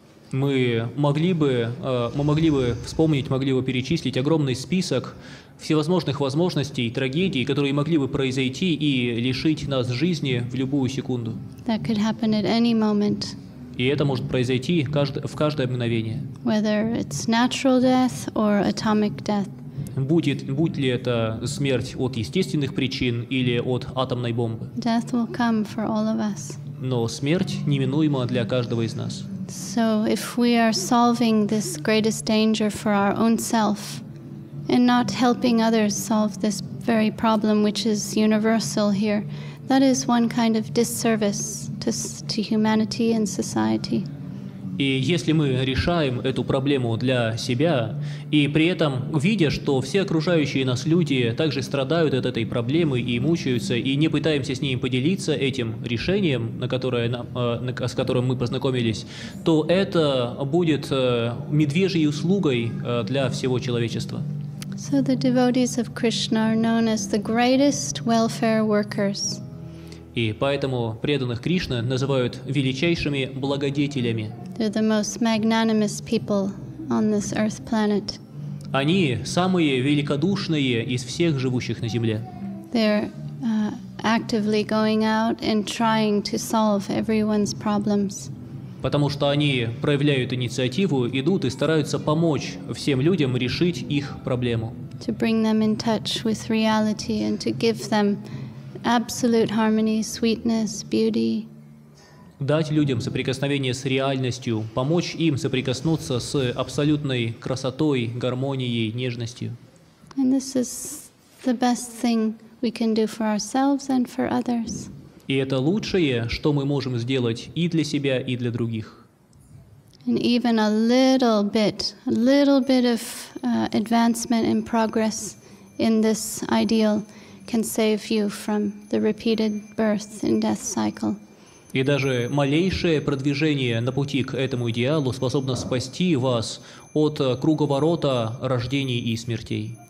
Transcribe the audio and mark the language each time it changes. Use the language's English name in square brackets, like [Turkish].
[Russian] Мы могли бы вспомнить, могли бы перечислить огромный список всевозможных возможностей, трагедий, которые могли бы произойти и лишить нас жизни в любую секунду. [English] That could happen at any moment. [Russian] И это может произойти в каждое мгновение. [English] Whether it's natural death or atomic death. [Russian] Будь ли это смерть от естественных причин или от атомной бомбы. [English] Death will come for all of us. [Russian] Но смерть неминуема для каждого из нас. [English] So if we are solving this greatest danger for our own self and not helping others solve this very problem which is universal here, that is one kind of disservice to humanity and society. [Russian] И если мы решаем эту проблему для себя, и при этом видя, что все окружающие нас люди также страдают от этой проблемы и мучаются, и не пытаемся с ними поделиться этим решением, с которым мы познакомились, то это будет медвежьей услугой для всего человечества. [English] So the devotees of Krishna are known as the greatest welfare workers. [Russian] И поэтому преданных Кришны называют величайшими благодетелями. [English] They're the most magnanimous people on this earth planet. [Russian] Они самые великодушные из всех живущих на земле. [English] They're actively going out and trying to solve everyone's problems. [Russian] Потому что они проявляют инициативу, идут и стараются помочь всем людям решить их проблему. [English] To bring them in touch with reality and to give them absolute harmony, sweetness, beauty. [Russian] Дать людям соприкосновение с реальностью, помочь им соприкоснуться с абсолютной красотой, гармонией, нежностью. [English] And this is the best thing we can do for ourselves and for others. [Russian] И это лучшее, что мы можем сделать и для себя, и для других. [English] And even a little bit of advancement and progress in this ideal can save you from the repeated birth and death cycle. [Russian] И даже малейшее продвижение на пути к этому идеалу способно спасти вас от круговорота рождений и смертей.